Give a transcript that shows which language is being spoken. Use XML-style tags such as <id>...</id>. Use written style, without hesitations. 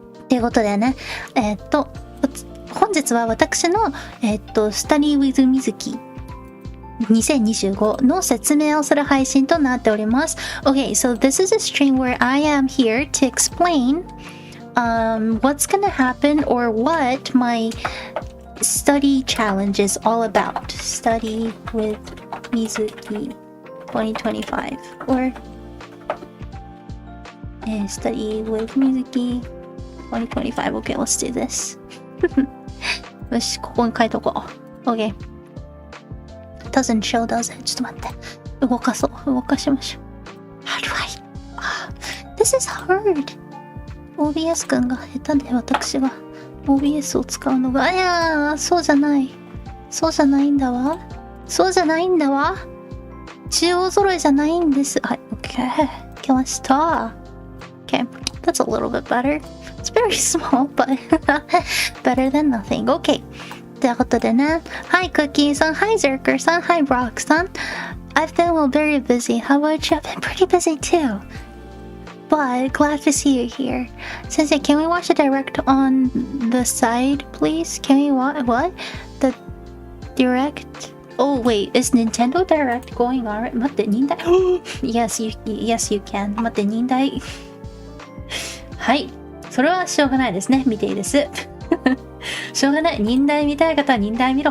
<ja>ということでね、本日は私の、Study with Mizuki 2025の説明をする配信となっております。</ja> <en>Okay, so this is a stream where I am here to explain what's gonna happen or what my study challenge is all about. Study with Mizuki 2025 or study with Mizuki 2025. Okay, let's do this.</en> <ja>よし、ここに書いとこう。</ja> <en>Okay. Doesn't show, does it?</en> <ja>ちょっと待って。動かそう。動かしましょう。</ja> <en>How do I? This is hard.</en> <ja>OBS 君が下手で私がOBS を使うのが、いやー、そうじゃない。そうじゃないんだわ。そうじゃないんだわ。中央揃いじゃないんです。はい、OK。来ました。OK。</ja> <en>That's a little bit better. It's very small, but better than nothing.</en> <ja>OK。 ということでね。はい、クッキーさん。はい、ゼルカーさん。はい、ブロックさん。</ja> <en>I've been very busy. How about you? I've been pretty busy too.But glad to see you here. Sensei, can we watch the direct on the side, please? Can we watch what? The direct? Oh wait, is Nintendo Direct going on?</en> <ja>待って、忍耐</ja> <en>yes, you can.</en> <ja>待って、忍耐はい。それはしょうがないですね。見ていいです。しょうがない。忍耐見たい方は忍耐見ろ。</ja>